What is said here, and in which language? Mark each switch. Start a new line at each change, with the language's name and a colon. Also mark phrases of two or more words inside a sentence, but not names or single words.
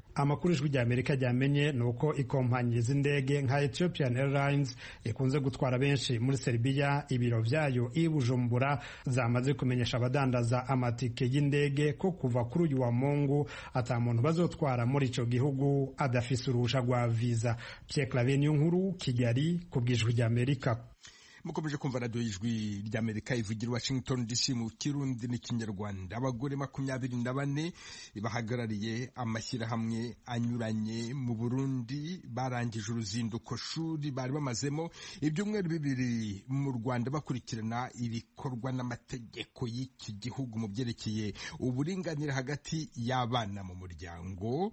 Rundi: Amakuru Ijwi ry'Amerika ryamenye nuko ikompanyi z'indege nka Ethiopian Airlines ikunze gutwara benshi muri Serbia ibiro vyayo i Bujumbura zamaze kumenyesha abadandaza amatike y'indege ko kuva kuri uyu wa Mungu ata muntu bazotwara muri ico gihugu adafise urusha rwa visa. Pierre Claver Nkuru, Kigali, ku bw'Ijwi ry'Amerika.
Kinyarwanda: mukomeje kumva radiyo y'ijwi ry'Amerika ivugira Washington DC mu Kirundi n'Ikinyarwanda. Abagore 24 bahagarariye amashyirahamwe anyuranye mu Burundi barangije uruzinduko shuri bari bamazemo ibyumweru 2 mu Rwanda bakurikirana ibikorwa n'amategeko y'iki gihugu mu byerekeye uburinganire hagati y'abana mu muryango.